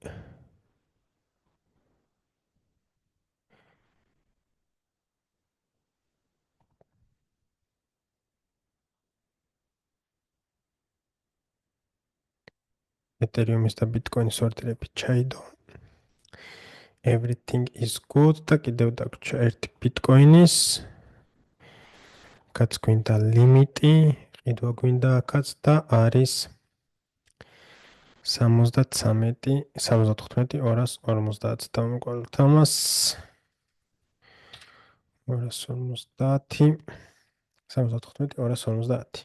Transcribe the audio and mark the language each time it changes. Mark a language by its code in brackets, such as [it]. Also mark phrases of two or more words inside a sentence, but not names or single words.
[ka] ეთერიუმის და ბიტკოინის ორდერები ჩაიდო. [en] Everything is good [ka] და კიდევ დაგვრჩა ერთი ბიტკოინის. კაც გვინდა ლიმიტი, ყიდვა გვინდა აქაც და არის 73, 75, 250 დავმოყოლოთ ამას. 250, 75, 250.